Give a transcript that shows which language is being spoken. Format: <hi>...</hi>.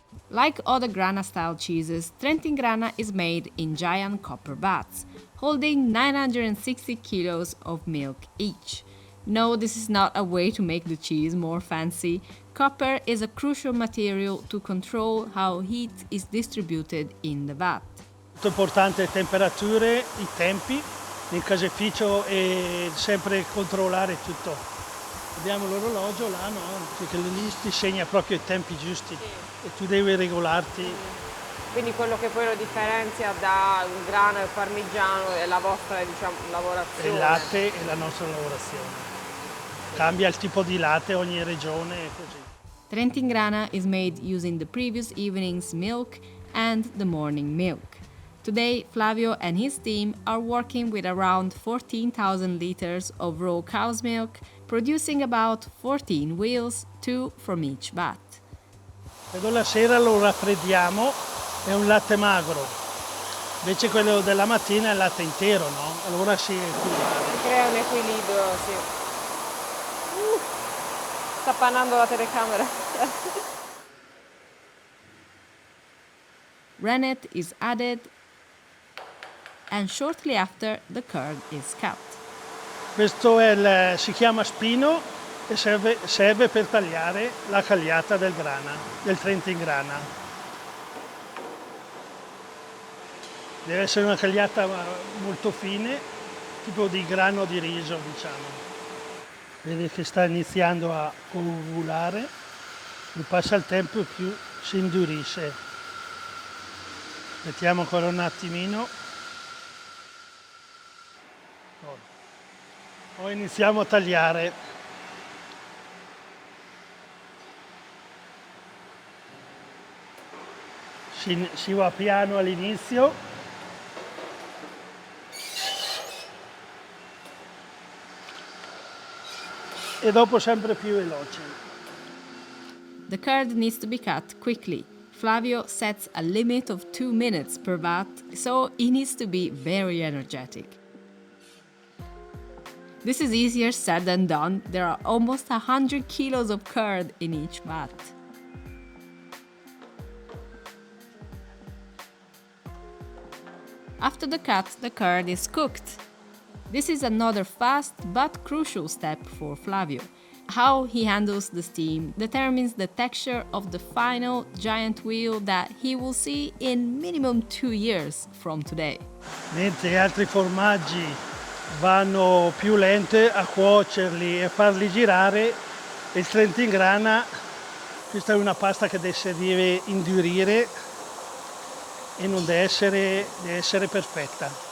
<en>Like other Grana-style cheeses, Trentin Grana is made in giant copper vats, holding 960 kilos of milk each. No, this is not a way to make the cheese more fancy. Copper is a crucial material to control how heat is distributed in the vat.</en> <it>Molto importante le temperature, i tempi, nel caseificio e sempre controllare tutto. Abbiamo l'orologio là, no? Perché lì ti segna proprio i tempi giusti e tu devi regolarti. Quindi quello che poi lo differenzia da un Grana e Parmigiano è la vostra, diciamo, lavorazione. Il latte e la nostra lavorazione. Cambia il tipo di latte ogni regione e così.</it> <en>Trentin Grana is made using the previous evening's milk and the morning milk. Today, Flavio and his team are working with around 14,000 liters of raw cow's milk, producing about 14 wheels, 2 from each vat.</en> <it>Quello la sera lo raffreddiamo, è un latte magro, invece quello della mattina è il latte intero, no? Allora si equilibra. Crea un equilibrio, sì. Sta appannando la telecamera.</it> <en>Rennet is added, and shortly after the curd is cut.</en> <it>Questo si chiama spino e serve per tagliare la cagliata del grana, del Trentin Grana. Deve essere una cagliata molto fine, tipo di grano di riso, diciamo. Vedi che sta iniziando a coagulare, più passa il tempo più si indurisce. Mettiamo ancora un attimino. Poi iniziamo a tagliare. Si va piano all'inizio. E dopo sempre più veloce.</it> <en>The curd needs to be cut quickly. Flavio sets a limit of 2 minutes per vat, so he needs to be very energetic. This is easier said than done. There are almost 100 kilos of curd in each vat. After the cut, the curd is cooked. This is another fast but crucial step for Flavio. How he handles the steam determines the texture of the final giant wheel that he will see in minimum 2 years from today.</en> <it>Mentre altri formaggi vanno più lente a cuocerli e farli girare, il Trentin Grana, questa è una pasta che deve indurire e non deve essere perfetta.</it>